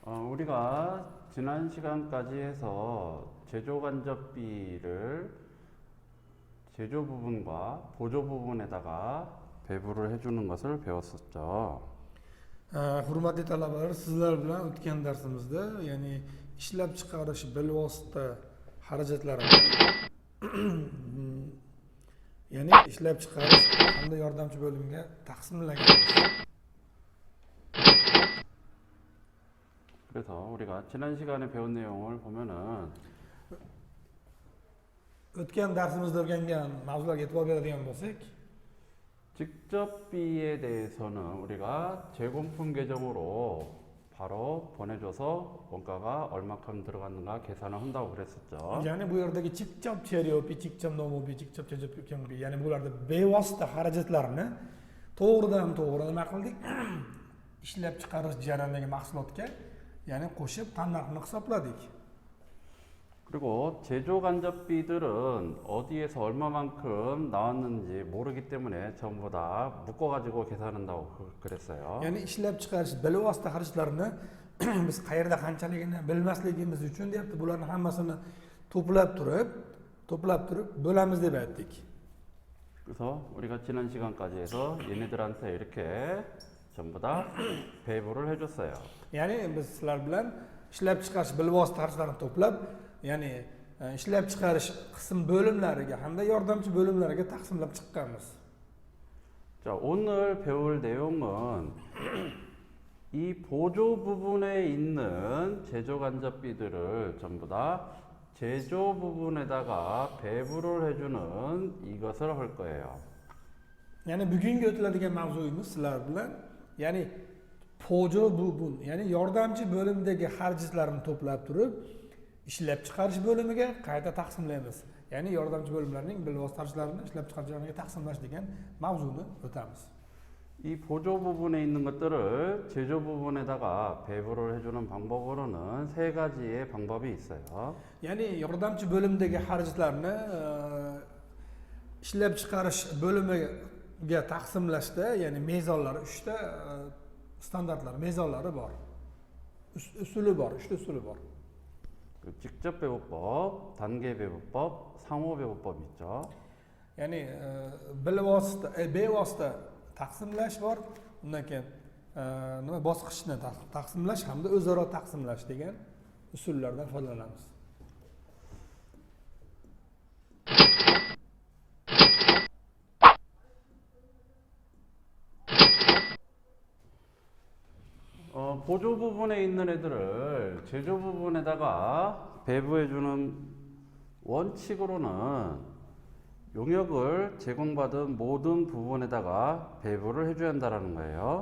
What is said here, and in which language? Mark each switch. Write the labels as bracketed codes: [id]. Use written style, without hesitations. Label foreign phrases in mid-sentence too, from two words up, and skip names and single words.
[ko] 우리가 지난 시간까지 해서 제조간접비를 제조 bu분과 보조 bu분에다가 배부를 해주는 것을 배웠었죠. [uz] Hurmatli talabalar, sizlar bilan o'tgan darsimizda, ya'ni ishlab chiqarish bilvosita xarajatlarini ya'ni ishlab chiqarish hamda yordamchi bo'limga taqsimlaganmiz. [ko] 그래서 우리가 지난 시간에 배운 내용을 보면은 [uz] O'tgan darsimizda o'rgangan mavzularga e'tibor beradigan bo'lsak, [ko] 직접비에 대해서는 우리가 제공품 계정으로 바로 보내줘서 원가가 얼마큼 들어갔는가 계산을 한다고 그랬었죠. [uz] ya'ni bu yerdagi [ko] 직접 재료비, 직접 노무비, 직접 제조비, [uz] ya'ni bularda bevosita xarajatlarni to'g'ridan-to'g'ri nima qildik? Ishlab chiqarish jarayonidagi mahsulotga, ya'ni qo'shib tannarxini hisobladik. [ko] 그리고 제조간접비들은 어디에서 얼마만큼 나왔는지 모르기 때문에 전부 다 묶어가지고 계산한다고 그랬어요. [uz] Ya'ni ishlab chiqarish bilvosita xarajatlarini biz qayerda qanchaligini bilmasligimiz uchun deyapti. Bularning hammasini to'plab turib bo'lamiz deb aytdik. [ko] 그래서 우리가 지난 시간까지 해서 얘네들한테 이렇게 전부 다 배부를 해줬어요. [uz] Ya'ni biz sizlar bilan ishlab chiqarish bilvosita xarajatlarini to'plab, ya'ni ishlab chiqarish qism bo'limlariga hamda yordamchi bo'limlarga taqsimlab chiqqanmiz. [ko] 자, 오늘 배울 내용은 이 보조 부분에 있는 제조간접비들을 전부 다 제조 부분에다가 배부를 해주는 이것을 할 거예요. [uz] Ya'ni bugungi o'tiladigan mavzuyimiz sizlar bilan, ya'ni [ko] 보조 부분, [uz] ya'ni yordamchi bo'limdagi xarajatlarni to'plab turib, ishlab chiqarish bo'limiga qayta taqsimlaymiz. Ya'ni yordamchi bo'limlarning bilvosita xarajatlarini ishlab chiqarish jarayoniga taqsimlash degan mavzuni o'tamiz. [ko] 이 보조 부분에 있는 것들을 제조 부분에다가 배부를 해주는 방법으로는 세 가지의 방법이 있어요. [uz] Ya'ni yordamchi bo'limdagi xarajatlarni ishlab chiqarish bo'limiga taqsimlashda, ya'ni mezonlari 3 ta standartlar, mezonlari bor. Usuli bor, 3 ta usuli bor. [ko] 직접 배부법, 단계 배부법, 상호 배부법 있죠. [uz] Ya'ni bilvosita, bevosita taqsimlash bor, undan keyin nima bosqichni taqsimlash hamda o'zaro taqsimlash degan usullardan foydalanamiz. [ko] 보조 부분에 있는 애들을 제조 부분에다가 배부해주는 원칙으로는 용역을 제공받은 모든 부분에다가 배부를 해줘야 한다는 거예요.